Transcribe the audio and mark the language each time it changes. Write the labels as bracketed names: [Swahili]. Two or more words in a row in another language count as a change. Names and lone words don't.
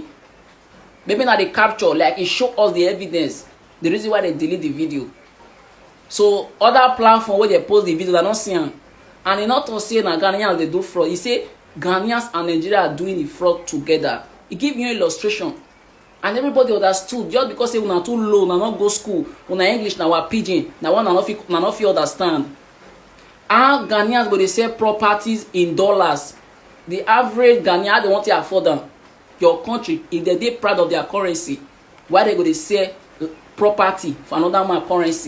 [Nigerian Pidgin] Maybe now they capture, like it show us the evidence. The reason why they delete the video. So other platform where they post the video, they don't see them. And they not to say na Ghanaians they do fraud. He say Ghanaians and Nigeria are doing the fraud together. He give you an illustration. and everybody understood. Just because say una too low, una not go school, una English na our pidgin, na one na not fit understand. How Ghanaians go dey sell properties in dollars? The average Ghanaian, how they want to afford them? Your country, if they dey proud of their currency, why they go dey sell property for another man currency?